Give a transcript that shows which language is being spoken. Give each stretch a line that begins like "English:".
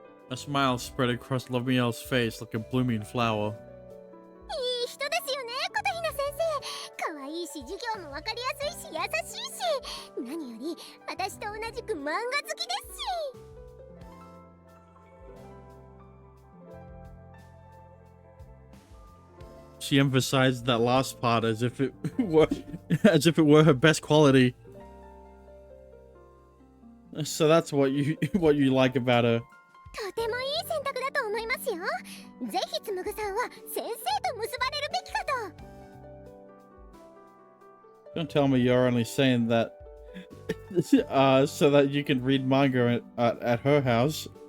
English: A smile spread across Lomiel's face like a blooming flower.
Japanese: いい人ですよね、琴ひな先生。可愛いし、授業もわかりやすいし、優しいし。何より、私と同じく漫画好きですし。
English: She emphasized that last part as if it were her best quality. So that's what you like about her.
Japanese: とてもいい選択だと思いますよ。ぜひつむぐさんは先生と結ばれるべきかと。
English: Don't tell me you're only saying that so that you can read manga at her house.